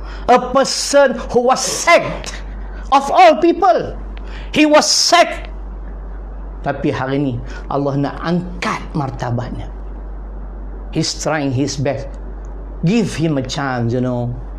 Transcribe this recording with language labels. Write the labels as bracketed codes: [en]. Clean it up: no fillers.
[en] A person who was sacked of all people. He was sacked. [ms] Tapi hari ini Allah nak angkat martabatnya. [en] He's trying his best. Give him a chance, you know.